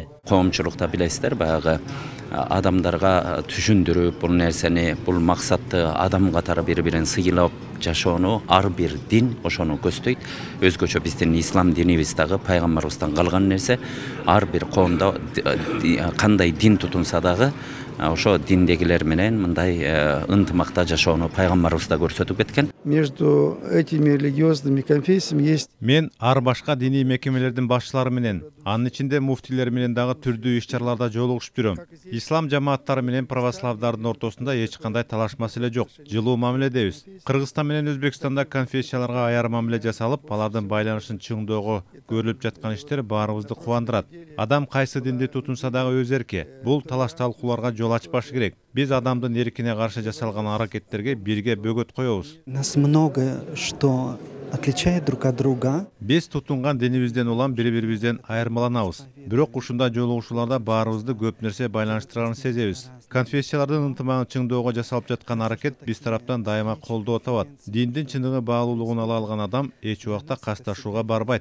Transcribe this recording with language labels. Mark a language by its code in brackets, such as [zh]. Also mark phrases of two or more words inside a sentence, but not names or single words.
[ky] Коомчулукта билесиздер, баягы адамдарга түшүндүрүп, бул нерсени, бул максатты адам катары бири-бирин сыйлап жашоону ар бир дин ошону көздөйт. Өзгөчө биздин ислам динибиз дагы пайгамбарыбыздан калган нерсе. Ар бир коомдо кандай дин тутунса дагы ошо диндегилер менен мындай ынтымакта жашоону пайгамбарыбыз да көрсөтүп кеткен. [ru] Между этими религиозными конфессиями есть. [ky] Мен ар башка диний мекемелердин башчылары менен, анын ичинде муфтилер менен дагы түрдүү иш-чараларда жолугушуп жүрөм. Ислам жамааттары менен православдардын ортосунда эч кандай талаш маселе жок. Жылуу мамиледебиз. Кыргызстан менен Өзбекстанда конфессияларга аяр мамиле жасалып, алардын байланышын чыңдоого көрүлүп жаткан иштер баарыбызды кубандырат. Адам кайсы динди тутунса дагы өз эрки. Бул талаш талкууларга жол ачпаш керек. Биз адамдын эркине каршы жасалган аракеттерге бирге бөгөт коебуз. [ru] Нас много что отличает друг от друга. [ky] Биз тутунган динибизден улам бири-бирибизден айырмаланабыз. Бирок ушундай жолугушууларда баарыбызды көп нерсе байланыштырганын сезебиз. Конфессиялардын ынтымагын чыңдоого жасалып жаткан аракет биз тараптан дайыма колдоо табат. Диндин чындыгы баалуулугун ала алган адам эч убакта касташууга барбайт.